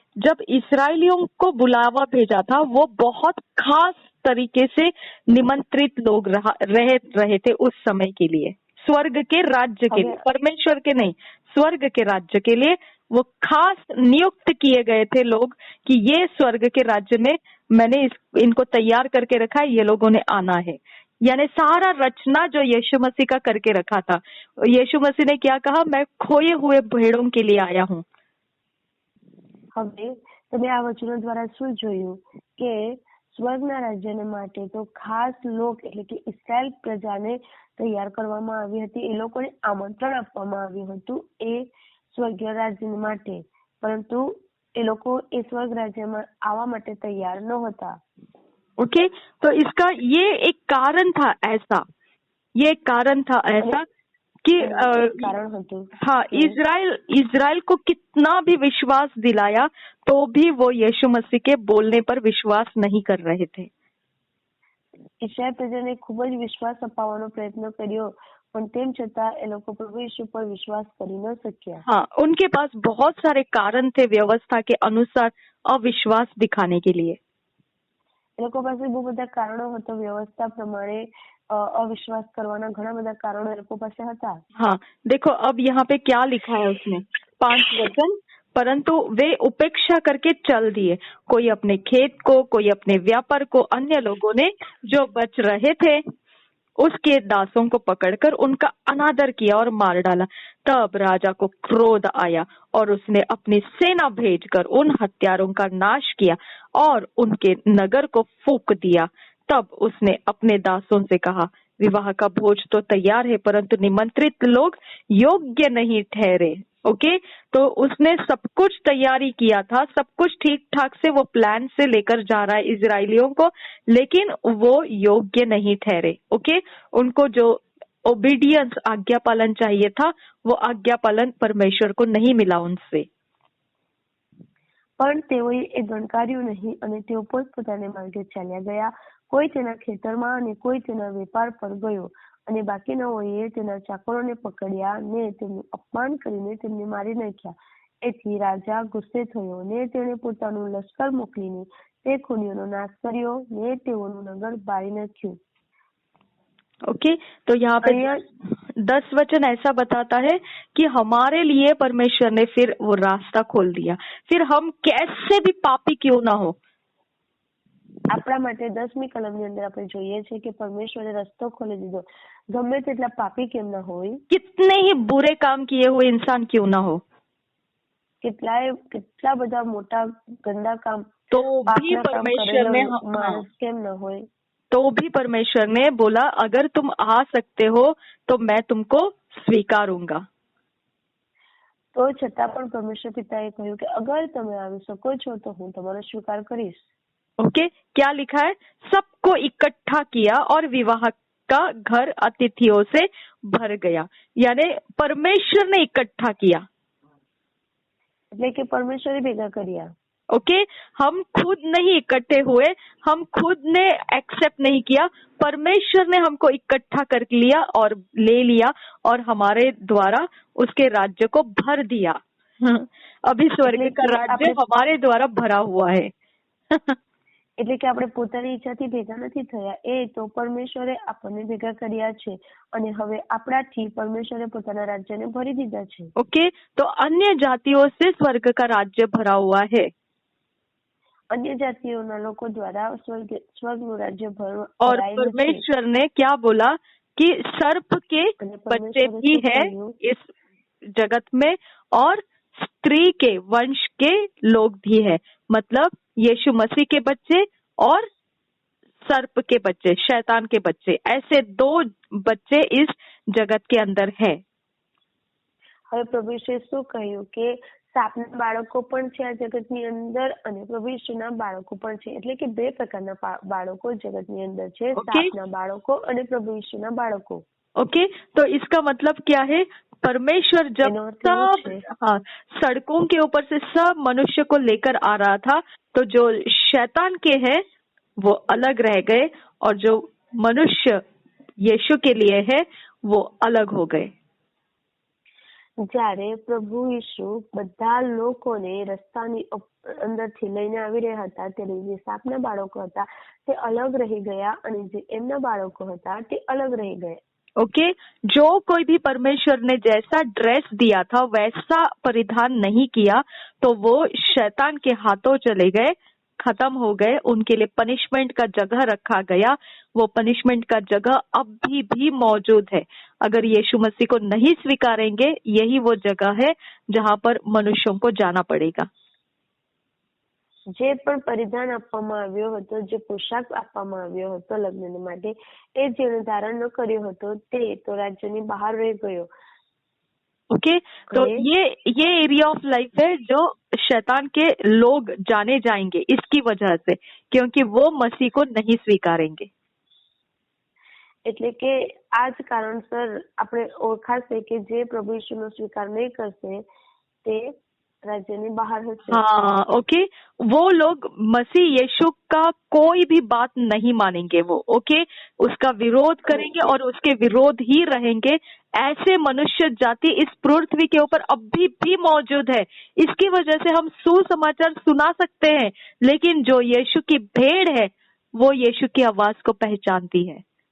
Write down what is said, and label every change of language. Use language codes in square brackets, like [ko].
[hi] जब इस्राएलियों को बुलावा भेजा था वो बहुत खास तरीके से निमंत्रित लोग रहे थे उस समय के लिए, स्वर्ग के राज्य के लिए, परमेश्वर के नहीं, स्वर्ग के राज्य के लिए वो खास नियुक्त किए गए थे लोग कि ये स्वर्ग के राज्य में मैंने इनको तैयार करके रखा है, ये लोगों ने आना है। यानी सारा रचना जो यीशु मसीह का करके रखा था। यीशु मसीह ने क्या कहा, मैं खोए हुए भेड़ों के लिए आया हूँ। [gu] હવે તમે આ વચનો દ્વારા શું જોયું કે સ્વર્ગના રાજ્યને માટે તો ખાસ લોક એટલે કે ઇસ્રાયેલ પ્રજાને તૈયાર કરવામાં આવી હતી. એ લોકોને આમંત્રણ આપવામાં આવ્યું હતું એ સ્વર્ગીય રાજ્ય માટે, પરંતુ એ લોકો એ સ્વર્ગ રાજ્યમાં આવવા માટે તૈયાર નહોતા. [hi] ओके, तो इसका ये एक कारण था ऐसा, ये एक कारण था ऐसा कि [gu] કારણ હતું. [hi] हाँ, इजराइल को कितना भी विश्वास दिलाया तो भी वो यीशु मसीह के बोलने पर विश्वास नहीं कर रहे थे. [gu] ઇસ્રાયેલ પ્રજાને ખૂબ જ વિશ્વાસ અપાવવાનો પ્રયત્ન કર્યો, પણ તેમ છતાં એ લોકો પ્રભુ યીશુ પર વિશ્વાસ કરી ન શક્યા. [hi] हाँ, उनके पास बहुत सारे कारण थे व्यवस्था के अनुसार अविश्वास दिखाने के लिए. [gu] એ લોકો પાસે બહુ બધા કારણો હતા, વ્યવસ્થા પ્રમાણે અવિશ્વાસ કરવાના ઘણા બધા કારણો એ લોકો પાસે હતા. [hi] हाँ, देखो अब यहाँ पे क्या लिखा है उसने, 5 वचन, परंतु वे उपेक्षा करके चल दिए, कोई अपने खेत को, कोई अपने व्यापार को. अन्य लोगों ने जो बच रहे थे उसके दासों को पकड़कर उनका अनादर किया और मार डाला. तब राजा को क्रोध आया और उसने अपनी सेना भेजकर उन हत्यारों का नाश किया और उनके नगर को फूंक दिया. तब उसने अपने दासों से कहा, विवाह का भोज तो तैयार है, परंतु निमंत्रित लोग योग्य नहीं ठहरे. ओके, तो उसने सब कुछ तैयारी किया था, सब कुछ ठीक ठाक से वो प्लान से लेकर जा रहा है इजरायलियों को, लेकिन वो योग्य नहीं ठहरे. ओके, उनको जो ओबीडियंस आज्ञा पालन चाहिए था वो आज्ञा पालन परमेश्वर को नहीं मिला उनसे. [gu] પણ તેઓએ એ ગણકાર્યું નહીં અને તેઓ પોતપોતાને માર્ગે ચાલ્યા ગયા. કોઈ તેના ખેતરમાં અને કોઈ તેના વેપાર પર ગયો અને બાકીનાઓએ તેના ચાકરોને પકડ્યા ને તેમનું અપમાન કરીને તેમને મારી નાખ્યા. એથી રાજા ગુસ્સે થયો ને તેણે પોતાનું લશ્કર મોકલીને તે ખૂનીઓનો નાશ કર્યો ને તેઓનું નગર બાળી નાખ્યું. [hi] ओके, तो यहाँ पे 10 वचन ऐसा बताता है कि हमारे लिए परमेश्वर ने फिर वो रास्ता खोल दिया. फिर हम कैसे भी पापी क्यों ना हो, [gu] આપણા માટે 10મી કલમની અંદર આપણે જોઈએ છે કે પરમેશ્વરે રસ્તો ખોલી દીધો. ગમે તેટલા પાપી કેમ ના હોય, [hi] कितने ही बुरे काम किए हुए इंसान क्यों ना हो, [gu] કેટલા બધા મોટા ગંદા કામ [hi] तो भी [gu] પાપના કામ [hi] परमेश्वर ने [gu] કરેલો માણસ કેમ ના હોય, [hi] तो भी परमेश्वर ने बोला अगर तुम आ सकते हो तो मैं तुमको स्वीकारूंगा. [gu] તો છતાં પણ પરમેશ્વર પિતાએ કહ્યું કે અગર તમે આવી સકો છો તો હું તમારો સ્વીકાર કરીશ. [hi] ओके, क्या लिखा है, सबको इकट्ठा किया और विवाह का घर अतिथियों से भर गया. यानी परमेश्वर ने इकट्ठा किया. [gu] એટલે કે પરમેશ્વરે ભેગા કર્યા. [hi] ओके, हम खुद नहीं इकट्ठे हुए, हम खुद ने एक्सेप्ट नहीं किया, परमेश्वर ने हमको इकट्ठा कर लिया और ले लिया और हमारे द्वारा उसके राज्य को भर दिया. अभी स्वर्ग का राज्य हमारे द्वारा भरा हुआ है. [gu] એટલે કે આપણે પોતાની ઈચ્છાથી ભેગા નથી થયા, એ તો પરમેશ્વરે આપણને ભેગા કર્યા છે અને હવે આપણાથી પરમેશ્વરે પોતાના રાજ્યને ભરી દીધા છે. [hi] ओके, तो अन्य जातियों से स्वर्ग का राज्य भरा हुआ है. अन्य जातियों लोगों द्वारा स्वर्ग राज्य और परमेश्वर ने क्या बोला कि सर्प के बच्चे भी है इस जगत में और स्त्री के वंश के लोग भी है. मतलब यीशु मसीह के बच्चे और सर्प के बच्चे, शैतान के बच्चे, ऐसे 2 बच्चे इस जगत के अंदर है. [gu] હવે પ્રભુ ઈસુએ શું કહ્યું કે સાપના બાળકો પણ છે આ જગતની અંદર અને પ્રભુ ઈસુના બાળકો પણ છે. એટલે કે 2 પ્રકારના બાળકો જગતની અંદર છે, સાપના બાળકો અને પ્રભુ ઈસુના બાળકો. [hi] ओके, तो इसका मतलब क्या है, परमेश्वर जब सब सड़कों के ऊपर से सब मनुष्य को लेकर आ रहा था तो जो शैतान के हैं वो अलग रह गए और जो मनुष्य यीशु के लिए है वो अलग हो गए. [gu] જ્યારે પ્રભુ ઈસુ બધા લોકોને રસ્તાની અંદરથી લઈને આવી રહ્યા હતા ત્યારે જે સાપના બાળકો હતા તે અલગ રહી ગયા અને જે એમના બાળકો હતા તે અલગ રહી ગયા. [hi] ओके, जो कोई भी परमेश्वर ने जैसा ड्रेस दिया था वैसा परिधान नहीं किया तो वो शैतान के हाथों चले गए, खत्म हो गए. उनके लिए पनिशमेंट का जगह रखा गया. वो पनिशमेंट का जगह अभी भी मौजूद है. अगर यीशु मसीह को नहीं स्वीकारेंगे यही वो जगह है जहाँ पर मनुष्यों को जाना पड़ेगा. [gu] જે પણ પરિધાન આપવામાં આવ્યો હતો, જે પોશાક આપવામાં આવ્યો હતો લગ્ન માટે, એ જેણે ધારણ ન કર્યો હતો તે તો રાજ્યની બહાર રહી ગયો. [hi] ओके, तो ये एरिया ऑफ लाइफ है जो शैतान के लोग जाने जाएंगे इसकी वजह से, क्योंकि वो मसीह को नहीं स्वीकारेंगे. [gu] એટલે કે આ જ કારણસર આપણે ઓળખાશે કે જે પ્રભુ ઈસુનો સ્વીકાર નહીં કરશે તે राज्य बाहर हंसे. [hi] हाँ, ओके, वो लोग मसीह यीशु का कोई भी बात नहीं मानेंगे. वो ओके, उसका विरोध करेंगे और उसके विरोध ही रहेंगे. ऐसे मनुष्य जाति इस पृथ्वी के ऊपर अभी भी मौजूद है. इसकी वजह से हम सुसमाचार सुना सकते हैं, लेकिन जो यीशु की भेड़ है वो यीशु की आवाज को पहचानती है.